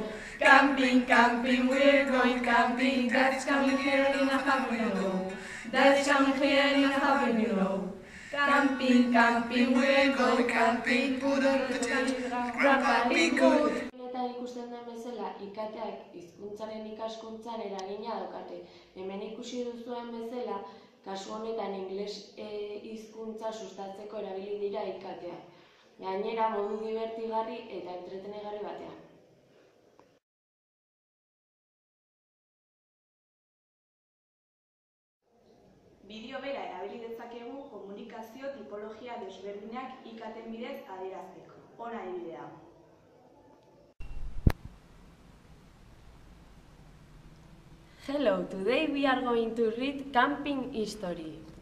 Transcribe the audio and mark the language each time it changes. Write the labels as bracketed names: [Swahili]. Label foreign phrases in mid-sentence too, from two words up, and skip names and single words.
[English] Camping, camping, we're going camping, that's coming here in a half an hour. That's coming here in a half an hour. Camping, camping, we're going camping, put on the tent, grab a big good. [Basque] Eta ikusten den bezala, ikateak hizkuntzaren ikaskuntzan eragina daukate. Hemen ikusi duzuen bezala, kasu honetan ingles hizkuntza sustatzeko erabili dira ikateak. Gainera modu divertigarri eta entretenegarri batean. Bideo bera erabili dezakegu komunikazio tipologia desberdinak ikaten bidez adierazteko. Hona adibidea. [English] Hello, today we are going to read Camping History.